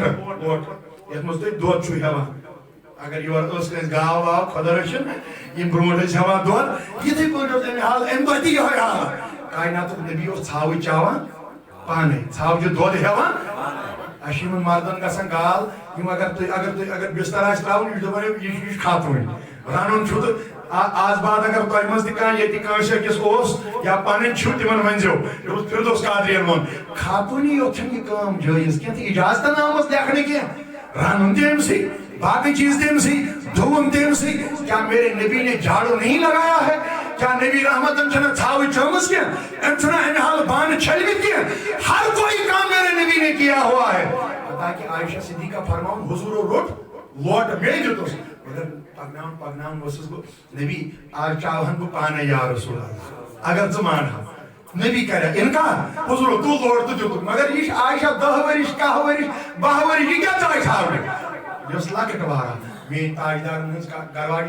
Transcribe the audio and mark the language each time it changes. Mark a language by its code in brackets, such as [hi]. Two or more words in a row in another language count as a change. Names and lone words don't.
[ks] لوٹہٕ یَتھ منٛز تُہۍ دۄد چھُو ہٮ۪وان اگر یورٕ ٲس کٲنٛسہِ گاو واو خۄدا رٔچھِنۍ یِم برٛونٛٹھ ٲسۍ ہٮ۪وان دۄد یِتھٕے پٲٹھۍ اوس اَمہِ حالہٕ اَمہِ دۄہ تہِ یِہوٚے حالت کائناتُک نبی اوس ژھاوٕج چاوان پانے ژھاوجہِ دۄد ہٮ۪وان اَسہِ چھِ یِمن مردن گژھان گال یِم اگر بستر آسہِ ترٛاوُن یہِ چھُ دپان یہِ چھُ کھاتوٕنۍ رنُن چھُ تہٕ آز بعد اگر تۄہہِ منٛز تہِ کانٛہہ ییٚتہِ کٲنٛسہِ أکِس اوس یا پنٕنۍ چھُ تِمن ؤنۍزیو فردوس قادریَن ووٚن خاتوٗنی یوت چھنہٕ یہِ کٲم جٲیِز کینٛہہ تہٕ اِجازتن آمٕژ لیکھنہٕ کینٛہہ رنُن تہِ أمسٕے باقی چیز تہِ أمسٕے دھوُن تہِ أمسٕے [ur] کیا میرے نبی نے جھاڑو نہیں لگایا ہے [ks] کیا نبی رحمتن چھنہٕ ژھاوٕج چٲمٕژ کینٛہہ أمۍ چھُنہ اَمہِ حالہٕ بانہٕ چھٔلمٕتۍ کینٛہہ [ur] ہر کوئی کام میرے نبی نے کیا ہوا ہے [ks] تاکہ عائشہ صدیقہ فرماوُن حضوٗرو روٚٹ لوٹہٕ مے دیُتُس مگر پکناوُن اوسُس بہٕ نبی آز چاوہن بہٕ پانے یا رسول اللہ اگر ژٕ مانہا نبی کریا انکار حضوٗرو تُل لوٹہٕ تہٕ دیُتُکھ مگر یہِ چھِ عائشہ 10 ؤرِش 11 ؤرِش 12 ؤرِش یہِ کیٛاہ ژاے ژھاوٕنۍ یہِ ٲس لۄکٕٹ واریاہ میٲنۍ تاجدارن ہٕنٛز گرواٹی